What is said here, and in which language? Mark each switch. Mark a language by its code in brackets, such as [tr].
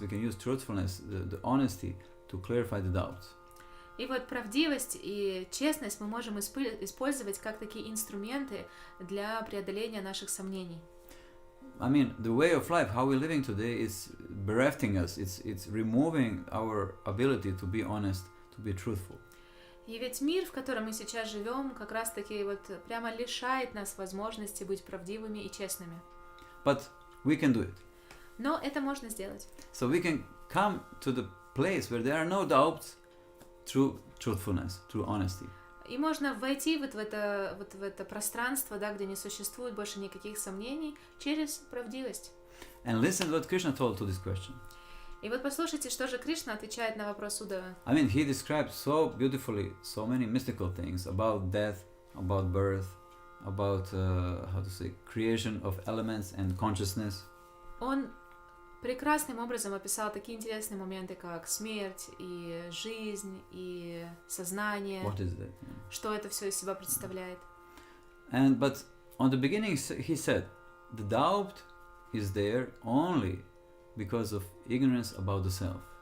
[en] We can use truthfulness, the honesty, to clarify the doubts. [ru] И вот правдивость и честность мы можем использовать как такие инструменты для преодоления наших сомнений. [en] I mean, the way of life, how we're living today, is berefting us. It's removing our ability to be honest, to be truthful. [ru] И ведь мир, в котором мы сейчас живем, как раз-таки вот прямо лишает нас возможности быть правдивыми и честными. [en] But we can do it. [ru] Но это можно сделать. [en] So we can come to the place where there are no doubts through truthfulness, through honesty. [ru] И можно войти вот в это пространство, да, где не существует больше никаких сомнений, через правдивость. [en] And listen what Krishna told to this question. [ru] И вот послушайте, что же Кришна отвечает на вопрос Удавы. [en] I mean, he describes so beautifully so many mystical things about death, about birth, about creation of elements and consciousness. [ru] Он прекрасным образом описал такие интересные моменты, как смерть и жизнь и сознание. [en] What is that? [ru] Что это все из себя представляет? [en] But on the beginning he said, the doubt is there only because of ignorance about the self.